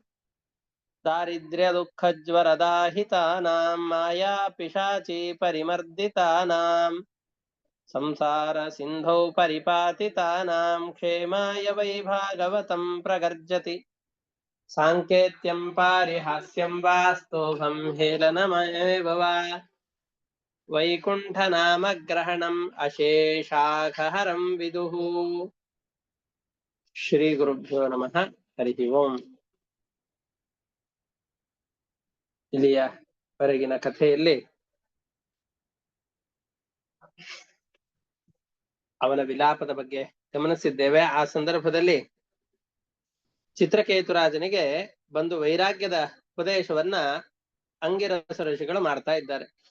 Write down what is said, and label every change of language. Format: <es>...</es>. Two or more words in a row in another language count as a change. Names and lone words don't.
<sa>दारिद्र्यदुःखज्वरदाहितानां मायापिशाची परिमर्दितानां संसार सिन्धौ परिपातितानां क्षेमाय वै भागवतं प्रगर्जति साङ्केत्यं पारिहास्यं वास्तोभं हेलनमेव वा वैकुण्ठनामग्रहणम् अशेषाखहरं विदुः ಶ್ರೀಗುರುಭ್ಯೋ ನಮಃ. ಹರಿ ಓಂ.</sa> <kn>ಇಲ್ಲಿಯವರೆಗಿನ ಕಥೆಯಲ್ಲಿ ಅವನ ವಿಲಾಪದ ಬಗ್ಗೆ ಗಮನಿಸಿದ್ದೇವೆ. ಆ ಸಂದರ್ಭದಲ್ಲಿ ಚಿತ್ರಕೇತುರಾಜನಿಗೆ ಬಂದು ವೈರಾಗ್ಯದ ಉಪದೇಶವನ್ನ ಅಂಗಿರಸ ಋಷಿಗಳು ಮಾಡ್ತಾ ಇದ್ದಾರೆ.</kn>